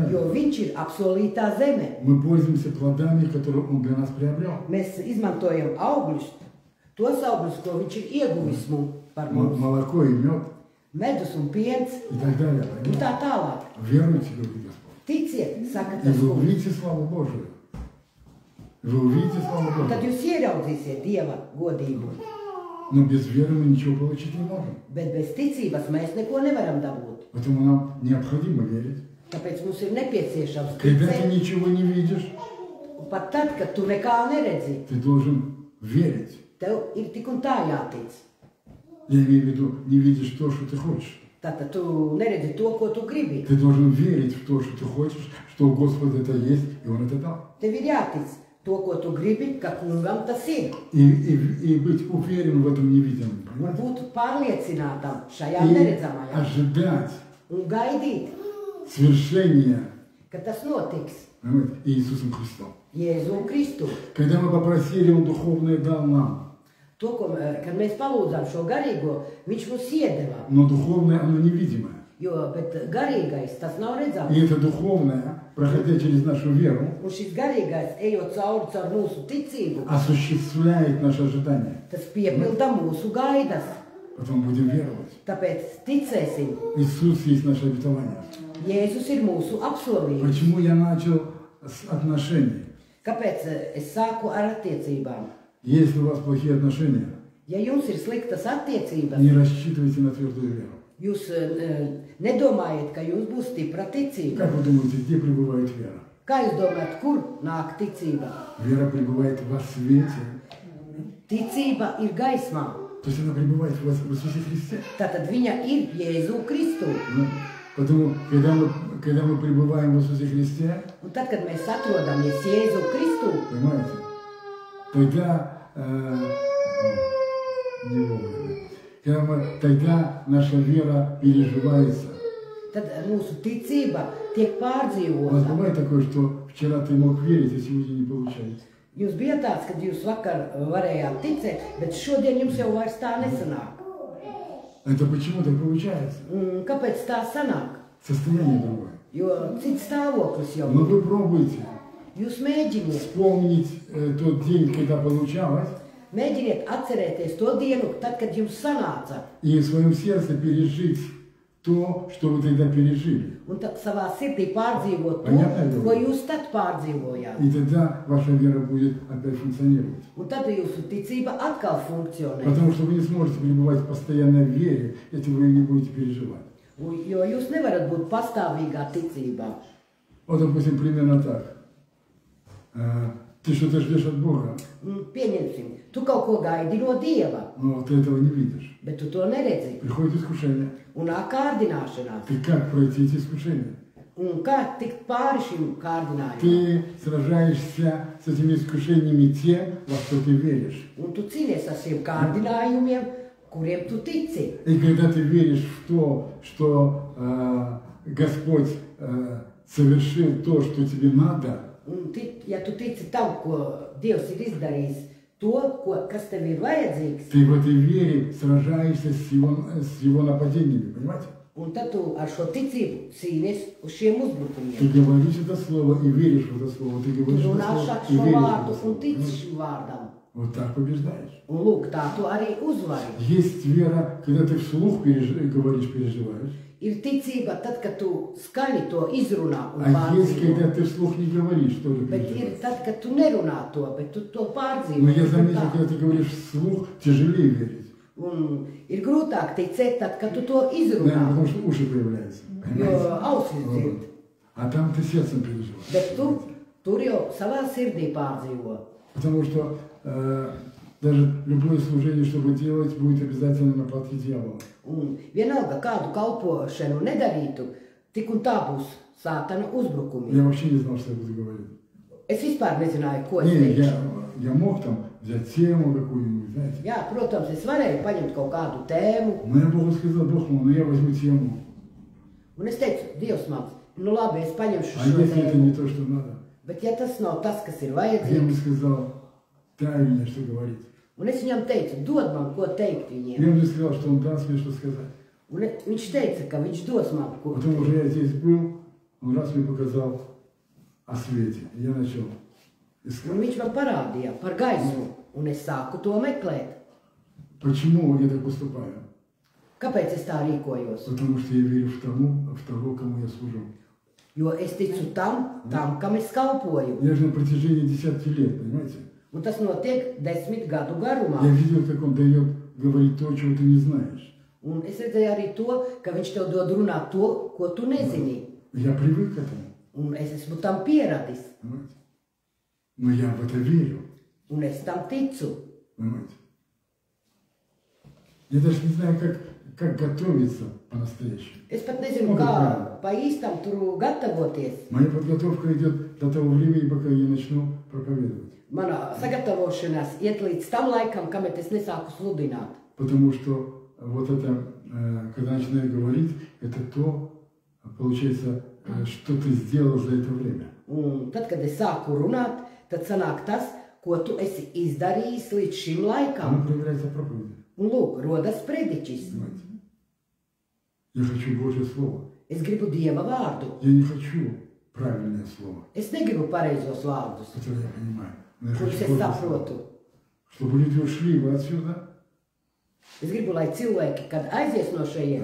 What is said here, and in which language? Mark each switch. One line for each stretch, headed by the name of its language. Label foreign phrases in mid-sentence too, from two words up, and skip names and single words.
Latvian: jo viņš ir apsolītā zeme.
Russian: Мы пользуемся плодами, которые Он для нас приобрел.
Latvian: Mēs izmantojam augļus, tos augļus, ko viņš ir ieguvis mums par mums.
Russian: Молоко и мед
Latvian: Medus un piens
Russian: и так далее.
Latvian: un tā tālāk.
Russian: Веруйте, говорит Господь.
Latvian: Ticiet, saka
Russian: И
Latvian: tas
Russian: вы
Latvian: kungs.
Russian: увидите славу Божию. Вы увидите славу
Latvian: Un tad
Russian: Божию.
Latvian: jūs ieraudzīsiet Dieva godību.
Russian: Но без веры мы ничего получить не можем.
Latvian: Bet bez ticības mēs neko nevaram dabūt.
Russian: Поэтому нам необходимо верить.
Latvian: Tāpēc mums ir nepieciešams
Russian: Когда ты
Latvian: ticēt.
Russian: ничего не видишь,
Latvian: Un pat tad, kad tu nekā neredzi,
Russian: ты должен верить.
Latvian: tev ir tik un tā jātic.
Russian: Я имею в виду, не видишь то, что ты хочешь.
Latvian: Tātad tu neredzi to, ko tu gribi.
Russian: Ты должен верить в то, что ты хочешь, что у Господа это есть, и Он это дал.
Latvian: Tev ir jātic to, ko tu gribi, ka kungam tas ir.
Russian: И быть уверен в этом невидимом.
Latvian: Un
Russian: Понимаете?
Latvian: būt pārliecinātam šajā
Russian: И
Latvian: neredzamajā.
Russian: ожидать
Latvian: Un gaidīt,
Russian: свершения,
Latvian: ka tas notiks
Russian: понимаете, Иисусом Христом.
Latvian: Jēzu Kristu.
Russian: Когда мы попросили, Он духовное дал нам.
Latvian: To, kad mēs palūdzām šo garīgo, viņš mums iedeva.
Russian: Но духовное, оно невидимое.
Latvian: Bet garīgais tas nav redzams.
Russian: И это духовное, проходя через нашу веру,
Latvian: Un šis garīgais, ejot caur mūsu ticību,
Russian: осуществляет наши ожидания.
Latvian: tas piepilda mūsu gaidas.
Russian: Потом будем веровать.
Latvian: Tāpēc ticēsim.
Russian: Иисус есть наше обетование.
Latvian: Jēzus ir mūsu apsolījums.
Russian: Почему я начал с отношений?
Latvian: Kāpēc es sāku ar attiecībām?
Russian: Если у вас плохие отношения,
Latvian: Ja jums ir sliktas attiecības,
Russian: не рассчитывайте на твердую веру.
Latvian: jūs nedomājiet, ka jums būs stipra ticība.
Russian: Как вы думаете, где пребывает вера?
Latvian: Kā jūs domājat, kur nāk ticība?
Russian: Вера пребывает во свете.
Latvian: Ticība ir gaismā.
Russian: То есть она пребывает в Иисусе Христе.
Latvian: Tātad viņa ir Jēzu Kristu.
Russian: Ну, Поэтому, когда мы пребываем в Иисусе Христе,
Latvian: Un tad, kad mēs atrodamies Jēzu Kristu,
Russian: понимаете, тогда не вовремя. Тогда наша вера переживается.
Latvian: tad mūsu ticība tiek
Russian: У вас
Latvian: pārdzīvota.
Russian: бывает такое, что вчера ты мог верить, а сегодня не получается?
Latvian: Jūs bijat tāds, kad jūs vakar varējāt ticēt, bet šodien jums jau vairs tā nesanāk.
Russian: Это почему так получается?
Latvian: Kāpēc tā sanāk?
Russian: Состояние другое.
Latvian: Jo cits stāvoklis jau
Russian: Но
Latvian: ir.
Russian: вы пробуйте
Latvian: Jūs mēģiniet,
Russian: вспомнить тот день, когда получалось,
Latvian: mēģiniet atcerēties to dienu, tad, kad jums sanāca.
Russian: и в своем сердце пережить то, что вы тогда пережили.
Latvian: Un tad savā sirdī pārdzīvot
Russian: Понятно,
Latvian: to, ko jūs tad pārdzīvojāt.
Russian: И тогда ваша вера будет опять функционировать.
Latvian: Un tad jūsu ticība atkal funkcionē.
Russian: Потому что вы не сможете пребывать постоянно в вере, если вы не будете переживать.
Latvian: Jo jūs nevarat būt pastāvīgā ticībā.
Russian: Вот, допустим, примерно так. Ты что-то ждешь от Бога,
Latvian: Pieņemsim, tu kaut ko gaidi no Dieva,
Russian: но ты этого не видишь.
Latvian: bet tu to neredzi.
Russian: Приходит искушение.
Latvian: Un nāk kārdināšanās.
Russian: Ты как пройти эти искушения?
Latvian: Un kā tikt pāri šim kārdinājumam?
Russian: Ты сражаешься с этими искушениями тем, во что ты веришь.
Latvian: Un tu cīnies ar šiem kārdinājumiem, kuriem tu tici.
Russian: И когда ты веришь в то, что Господь совершил то, что тебе надо,
Latvian: Un ja tu tici tam, ko Dievs ir izdarījis, to, kas tev ir vajadzīgs,
Russian: ты в этой вере сражаешься с его нападениями, понимаете?
Latvian: un tad tu ar šo ticību cīnies uz šiem
Russian: Ты
Latvian: uzbrukumiem.
Russian: говоришь это слово и веришь в это слово, ты
Latvian: Tu
Russian: говоришь это
Latvian: runā
Russian: слово и
Latvian: šo
Russian: веришь в
Latvian: vārdu
Russian: это слово.
Latvian: un tici
Russian: Понимаете?
Latvian: šim vārdam.
Russian: Вот так побеждаешь.
Latvian: Un lūk, tā tu arī uzvari.
Russian: Есть вера, когда ты вслух говоришь, переживаешь.
Latvian: Ir ticība tad, kad tu skaļi to izrunā un
Russian: А есть,
Latvian: pārdzīvo.
Russian: когда ты вслух не говоришь, тоже
Latvian: Bet ir
Russian: переживаешь.
Latvian: tad, kad tu nerunā to, bet tu to pārdzīvo.
Russian: Но я
Latvian: Un
Russian: заметил,
Latvian: tā.
Russian: когда ты говоришь вслух, тяжелее верить.
Latvian: Un ir grūtāk ticēt tad, kad tu to
Russian: Наверное,
Latvian: izrunā,
Russian: потому что уши появляются.
Latvian: jo
Russian: Понимаете?
Latvian: ausis dzird.
Russian: Вот. А там ты сердцем переживаешь.
Latvian: Bet tur jau savā sirdī pārdzīvo.
Russian: Потому что даже любое служение, чтобы делать, будет обязательно на платке дьявола.
Latvian: Un vienalga, kādu kalpošanu nedarītu, tik un tā būs sātana uzbrukumi.
Russian: Я вообще не знал, что я буду говорить.
Latvian: Es vispār nezināju, ko es
Russian: Не,
Latvian: teikšu.
Russian: я мог там взять тему какую-нибудь, знаете.
Latvian: Jā, protams, es varēju paņemt kaut kādu tēmu,
Russian: Но я Богу сказал, Бог мой, ну я возьму тему.
Latvian: un es teicu, Dievs mans, nu labi, es paņemšu
Russian: А
Latvian: šo
Russian: если это
Latvian: tēmu.
Russian: не то, что надо?
Latvian: Bet ja tas nav tas, kas ir
Russian: Я ему
Latvian: vajadzīgs,
Russian: сказал, дай мне что говорить.
Latvian: un es viņam teicu, dod man, ko teikt viņiem.
Russian: Я ему сказал, что он даст мне что сказать.
Latvian: Un viņš teica, ka viņš dos man, ko
Russian: Потом
Latvian: teikt.
Russian: уже я здесь был, он раз мне показал о свете. И я начал
Latvian: Un
Russian: искать.
Latvian: viņš man parādīja par gaismu, un es sāku to meklēt.
Russian: Почему я так поступаю?
Latvian: Kāpēc es tā rīkojos?
Russian: Потому что я верю в того, кому я служу.
Latvian: Jo es ticu tam, kam es kalpoju.
Russian: Я же на протяжении 10 лет, понимаете?
Latvian: Un tas notiek 10 gadu garumā.
Russian: Я видел, как он дает говорить то, чего ты не знаешь.
Latvian: Un es redzēju arī to, ka viņš tev dod runāt to, ko tu nezini.
Russian: Я привык к этому,
Latvian: Un es esmu tam pieradis.
Russian: понимаете? Но я в это верю,
Latvian: Un es tam ticu.
Russian: понимаете? Я даже не знаю, как готовиться по-настоящему.
Latvian: Es pat nezinu, kā pa īstam tur gatavoties.
Russian: Моя подготовка идет до того времени, пока я начну проповедовать.
Latvian: Mana sagatavošanās iet līdz tam laikam, kamēr es nesāku sludināt.
Russian: Потому что вот это, когда начинаю говорить, это то, получается, что ты сделал за это время.
Latvian: Un tad, kad es sāku runāt, tad sanāk tas, ko tu esi izdarījis līdz šim laikam.
Russian: Оно проявляется в проповеди.
Latvian: Un lūk, rodas prediķis.
Russian: Понимаете? Я хочу Божье Слово.
Latvian: Es gribu Dieva vārdu.
Russian: Я не хочу правильное слово,
Latvian: Es negribu pareizos vārdus,
Russian: которое я понимаю. Но я
Latvian: kurus
Russian: хочу
Latvian: es
Russian: Божье
Latvian: saprotu.
Russian: Слово. Чтобы люди ушли бы отсюда,
Latvian: Es gribu, lai cilvēki, kad aizies no šejienes,